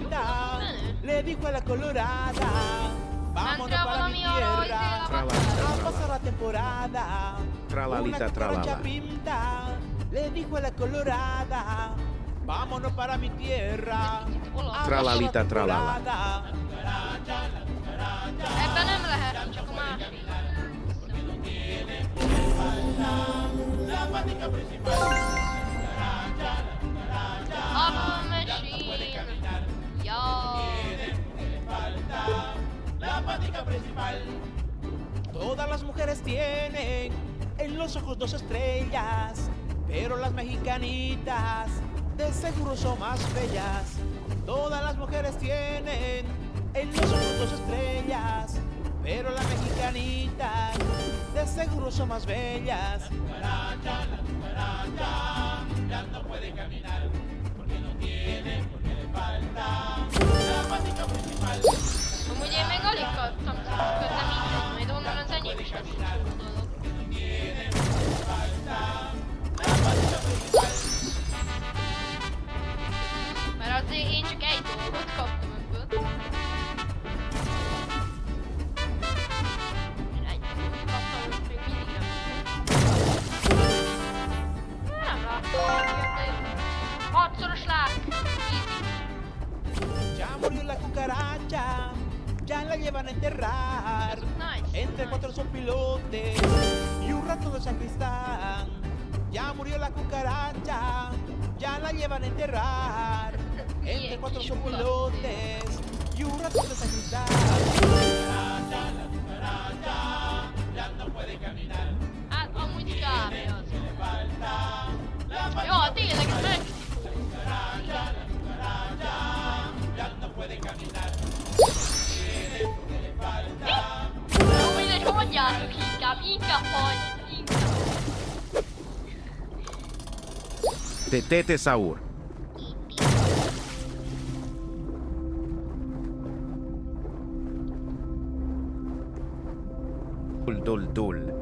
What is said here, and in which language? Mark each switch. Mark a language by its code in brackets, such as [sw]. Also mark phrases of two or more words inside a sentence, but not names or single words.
[es] Le dijo a la colorada, vámonos Entra para mi [hu] valami arra, [es] tierra, a pasar la temporada. Tralalita, Una tralala. cucaracha pinta, le dijo a la colorada, vámonos para mi tierra, a pasar Tralalita, la tralala. temporada. [hu] Ebben nem lehet, csak a másik. [en] A machine. [hu] Ja. [es] Todas las mujeres tienen en los ojos 2 estrellas, pero las mexicanitas de seguro son más bellas. Todas las mujeres tienen en los ojos 2 estrellas, pero las mexicanitas de seguro son más bellas. La cucaracha ya no puede caminar porque no tiene, porque le falta la patica principal. [hu] Amúgy én még alig kaptam közleményeket, majd onnan az enyém is lesz egy csomó dolog. Mert azért én csak egy dolgot kaptam ebből. Én egy dolgot kaptam, hogy még mindig nem tudom. Nem láttam, de jó. 6-szoros lák! [en] Easy. [es] Ya murió la cucaracha, ya la llevan a enterrar. [en] Nice. [es] Entre cuatro sopilotes y un rato de sacristán. Ya murió la cucaracha, ya la llevan a enterrar. Entre cuatro sopilotes y un rato de sacristán. La cucaracha ya no puede caminar. [hu] Hát amúgy kb. az. [es] La [hu] Jó, tényleg ez meg. [es] ya no puede caminar. [hu] Jó, mindegy, mondjátok inkább hagyj, inkább. Tetete Saur. Dul.